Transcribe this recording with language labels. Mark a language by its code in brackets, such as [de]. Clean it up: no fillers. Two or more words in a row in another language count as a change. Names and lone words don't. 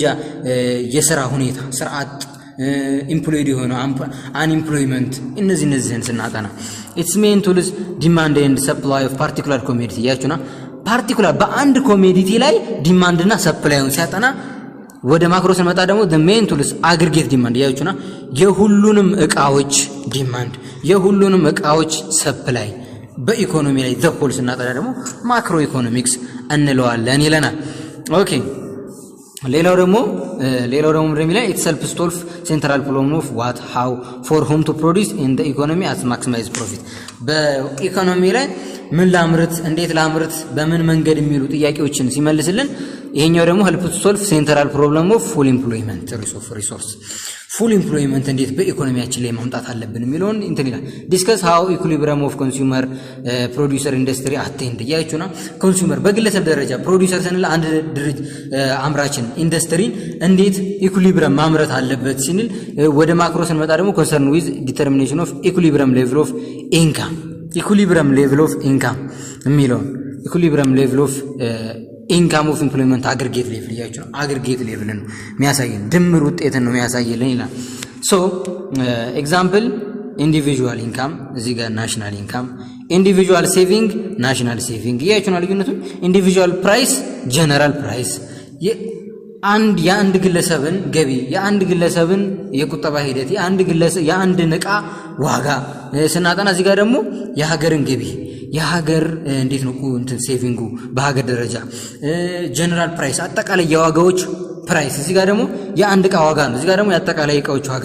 [am] የሥራ ሁኔታ ስርዓት ኢምፕሎይድ የሆነ አንኢምፕሎይመንት እነዚህን ስናጠና [en] its main tools demand and supply of particular commodity [am] ያችሁና ፓርቲኩላር በአንድ ኮሞዲቲ ላይ ዲማንድ እና ሰፕላይውን ሲያጠና ወደ ማክሮ ስንመጣ ደግሞ [en] the main tools aggregate demand [am] ያችሁና የሁሉንም እቃዎች ዲማንድ የሁሉንም እቃዎች ሰፕላይ በኢኮኖሚ ላይ [en] the whole [am] ስናጠና ደግሞ [en] macro economics [am] እንለዋለን ይለናል ኦኬ ሌላው ደግሞ እንደሚለው [en] it helps solve central problem of what how for whom to produce in the economy as maximize profit [am] በኢኮኖሚ ላይ ምን ላምርት እንዴት ላምርት በምን መንገድ የሚሉ ጥያቄዎችን ሲመልስልን ይሄኛው ደግሞ [en] help to solve central problem of full employment resource full employment [am] እንዴት በኢኮኖሚያችን ላይ ማምጣት አለብን የሚለውን እንትን ይላል [en] discuss how equilibrium of consumer producer industry attained [am] ያችሁና ኮንሱመር በግለሰብ ደረጃ ፕሮዲዩሰር ስንል አንድ ድርጅት አምራችን ኢንዱስትሪ እንዴት ኢኩሊብሪየም ማምረት አለበት ሲንል ወደ ማክሮ ስንመጣ ደግሞ [en] concern with determination of equilibrium level of income equilibrium level of income የሚለው equilibrium level of income of employment aggregate level ያችሁ aggregate level [am] ነው የሚያሳየን ድምር ውጤትን ነው የሚያሳየልን ይላል [en] so example individual income [am] እዚህ ጋር [en] national income individual saving national saving [am] ያችሁ ነው ልዩነቱ [en] individual price general price [am] የአንድ ግለሰብን ገቢ የአንድ ግለሰብን የቁጠባ ሂደት የአንድ ንቃ ዋጋ ስናጠና እዚህ ጋር ደግሞ የሀገርን ገቢ የሀገር እንዴት ነው እንትን ሴቪንጉ በሀገር ደረጃ [en] general price [am] አጠቃላይ የዋጋዎች ፕራይስ እዚህ ጋር ደግሞ የአንድ ዕቃ ዋጋ ነው እዚህ ጋር ደግሞ የአጠቃላይ ዕቃዎች ዋጋ